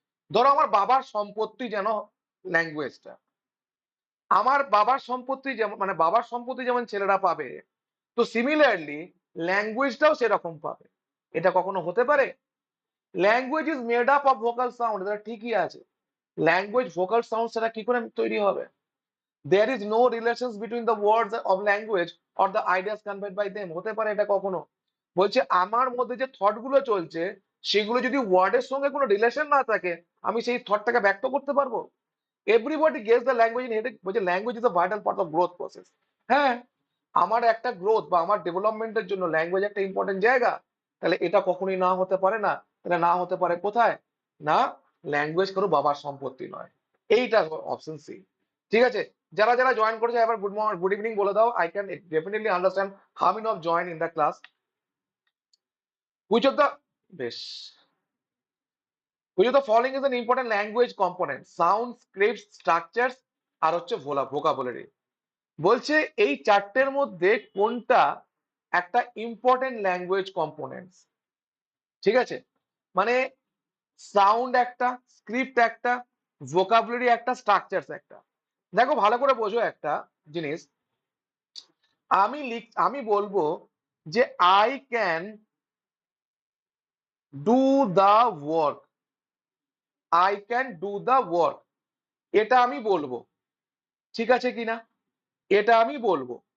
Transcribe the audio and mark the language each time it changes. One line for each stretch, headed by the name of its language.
Bangla: ধরো আমার বাবার সম্পত্তি যেন ল্যাঙ্গুয়েজটা, আমার বাবার সম্পত্তি যেমন, মানে বাবার সম্পত্তি যেমন ছেলেরা পাবে, তো সিমিলারলি ল্যাঙ্গুয়েজটাও সেরকম পাবে। এটা কখনো হতে পারে?
English: language is made up of vocal sound,
Bangla: এটা ঠিকই আছে। ল্যাঙ্গুয়েজ ভোকাল সাউন্ড সেটা কি করে তৈরি হবে?
English: there is no relations between the words of language or the ideas conveyed by them,
Bangla: হতে পারে এটা কখনো? বলছে আমার মধ্যে যে থট গুলো চলছে, সেগুলো যদি ওয়ার্ডের সঙ্গে কোনো রিলেশন না থাকে, আমি সেই থটটাকে ব্যক্ত করতে পারবো?
English: Everybody gets the language in head, বলছে language is a vital part of growth process.
Bangla: হ্যাঁ, আমার একটা গ্রোথ বা আমার ডেভেলপমেন্টের জন্য ল্যাঙ্গুয়েজ একটা ইম্পর্টেন্ট জায়গা। তাহলে এটা কখনোই না হতে পারে না। তাহলে না হতে পারে কোথায়? না, ল্যাঙ্গুয়েজ কারো বাবার সম্পত্তি নয়। এইটা অপশন সি। ঠিক আছে, যারা যারা জয়েন করেছে এবার গুড মর্নিং গুড ইভিনিং বলে দাও।
English: I can definitely understand how many of join in the class. Which of the বেশ which of the following is an important language component? Sound, scripts, structures
Bangla: আর হচ্ছে
English: vocabulary।
Bangla: বলছে এই চারটের মধ্যে কোনটা একটা ইম্পর্টেন্ট ল্যাঙ্গুয়েজ কম্পোনেন্টস? ঠিক আছে, মানে সাউন্ড একটা, স্ক্রিপ্ট একটা, ভোকাবুলারি একটা, স্ট্রাকচারস একটা। দেখো ভালো করে বোঝো একটা জিনিস, আমি বলবো যে
English: I can do the work, I can do the work,
Bangla: এটা আমি বলবো। ঠিক আছে কিনা? এটা আমি বলবো।